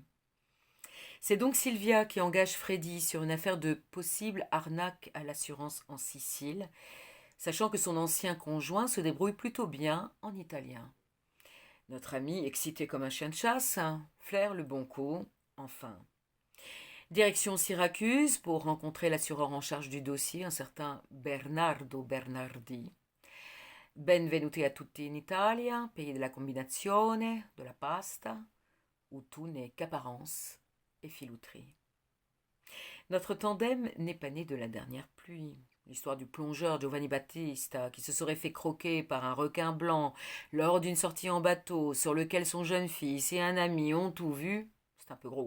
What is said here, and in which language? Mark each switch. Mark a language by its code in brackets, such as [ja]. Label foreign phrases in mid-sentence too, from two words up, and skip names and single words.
[fr] C'est donc Sylvia qui engage Freddy sur une affaire de possible arnaque à l'assurance en Sicile, sachant que son ancien conjoint se débrouille plutôt bien en italien. Notre ami, excité comme un chien de chasse, flaire le bon coup, enfin. Direction Syracuse pour rencontrer l'assureur en charge du dossier, un certain Bernardo Bernardi. [it] Benvenuti a tutti in Italia, [fr] pays de la combinazione, de la pasta, où tout n'est qu'apparence et filouterie. Notre tandem n'est pas né de la dernière pluie. L'histoire du plongeur Giovanni Battista, qui se serait fait croquer par un requin blanc lors d'une sortie en bateau, sur lequel son jeune fils et un ami ont tout vu, c'est un peu gros.